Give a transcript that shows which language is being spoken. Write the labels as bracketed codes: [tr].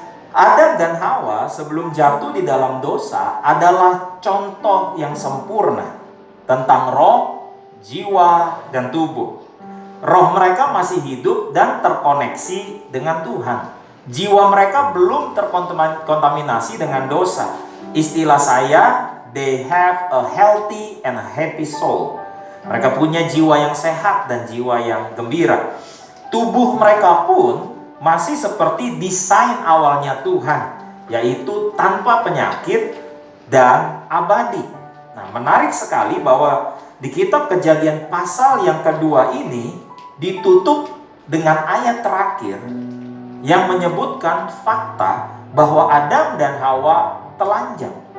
[id] Adam dan Hawa sebelum jatuh di dalam dosa adalah contoh yang sempurna tentang roh, jiwa, dan tubuh. Roh mereka masih hidup dan terkoneksi dengan Tuhan. Jiwa mereka belum terkontaminasi dengan dosa. Istilah saya, [en] they have a healthy and a happy soul. [id] Mereka punya jiwa yang sehat dan jiwa yang gembira. Tubuh mereka pun masih seperti desain awalnya Tuhan, yaitu tanpa penyakit dan abadi. Nah, menarik sekali bahwa di kitab Kejadian pasal yang kedua ini ditutup dengan ayat terakhir yang menyebutkan fakta bahwa Adam dan Hawa telanjang.